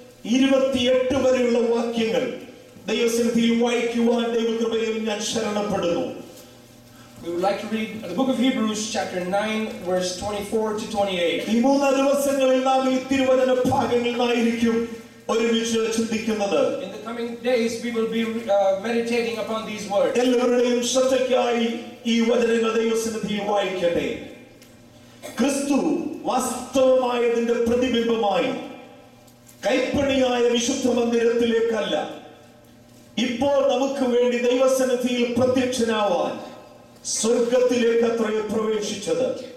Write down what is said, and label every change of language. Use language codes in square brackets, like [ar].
[ml] 28 വരെയുള്ള വാക്യങ്ങൾ ദൈവസന്നിധിയിൽ വായിക്കുവാൻ ദൈവകൃപയിൽ ഞാൻ ശരണപ്പെടുന്നു. [en] We would like to read the book of Hebrews chapter 9 verse 24 to 28. [ml] ഈ 3 ദിവസങ്ങളിൽ നാം ഈ തിരുവചന ഭാഗങ്ങളിലായിരിക്കും ഒരുമിച്ച് ചിന്തിക്കുന്നത്. [en] In the coming days we will be meditating upon these words. [ml] എല്ലാവരുടെയും ശ്രദ്ധയ്ക്കായി ഈ വചനങ്ങൾ ദൈവസന്നിധിയിൽ വായിക്കട്ടെ. ക്രിസ്തു വാസ്തവമായതിന്റെ പ്രതിബിംബമായി കൈപ്പണിയായ വിശുദ്ധ മന്ദിരത്തിലേക്കല്ല, ഇപ്പോൾ നമുക്ക് വേണ്ടി ദൈവസന്നിധിയിൽ പ്രത്യക്ഷനാവാൻ സ്വർഗത്തിലേക്ക് അത്രേ പ്രവേശിച്ചത്.